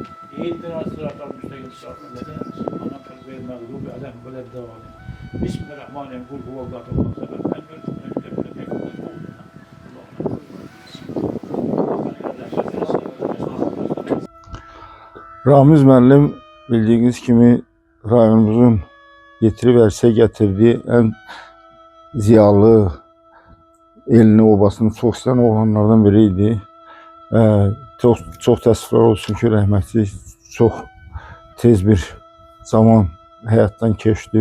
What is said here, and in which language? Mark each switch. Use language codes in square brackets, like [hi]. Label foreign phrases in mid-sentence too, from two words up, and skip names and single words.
[ar] اهدنا الصراط المستقيم صراط الذين أنعمت عليهم غير المغضوب عليهم ولا الضالين. بسم الله الرحمن الرحيم. قل هو الله أحد الله الصمد لم يلد ولم يكن له كفوا أحد. [az] Ramiz müəllim bildiğiniz kimi rayonumuzun getirib ərsə gətirdiyi ən ziyalı, elini obasını çox istəyən oğlanlardan biri idi. Çox təəssüflər olsun ki, rəhmətli çox tez bir zaman həyatdan keçdi.